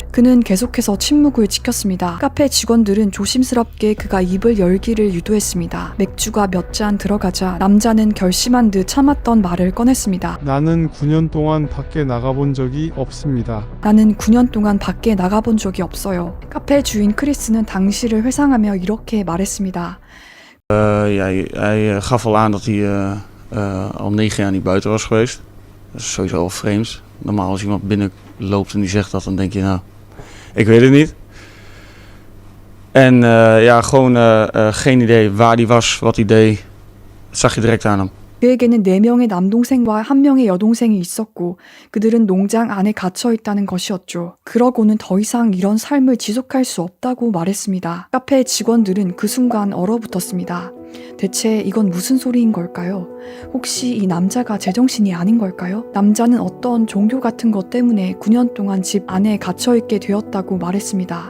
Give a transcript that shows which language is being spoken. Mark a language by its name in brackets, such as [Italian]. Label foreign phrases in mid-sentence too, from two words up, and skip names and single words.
[Korean] 그는 계속해서 침묵을 지켰습니다. 카페 직원들은 조심스럽게 그가 입을 열기를 유도했습니다. 맥주가 몇 잔 들어가자 남자는 결심한 듯 참았던 말을 꺼냈습니다. 나는 9년 동안 밖에 나가본 적이 없습니다. 나는 9년 동안 밖에 나가본 적이 없어요. 카페 주인 크리스는 당시를 회상하며 이렇게 말했습니다. [Dutch] Ja, hij gaf al aan dat hij al 9 jaar niet buiten was geweest. Dat is sowieso al vreemd. Normaal als iemand binnenloopt en die zegt dat, dan denk je nou, ik weet het niet. En ja, gewoon geen idee waar hij was, wat hij deed. Dat zag je direct aan hem. [Korean] 그에게는 4명의 남동생과 1명의 여동생이 있었고 그들은 농장 안에 갇혀 있다는 것이었죠. 그러고는 더 이상 이런 삶을 지속할 수 없다고 말했습니다. 카페 직원들은 그 순간 얼어붙었습니다. 대체 이건 무슨 소리인 걸까요? 혹시 이 남자가 제정신이 아닌 걸까요? 남자는 어떤 종교 같은 것 때문에 9년 동안 집 안에 갇혀있게 되었다고 말했습니다.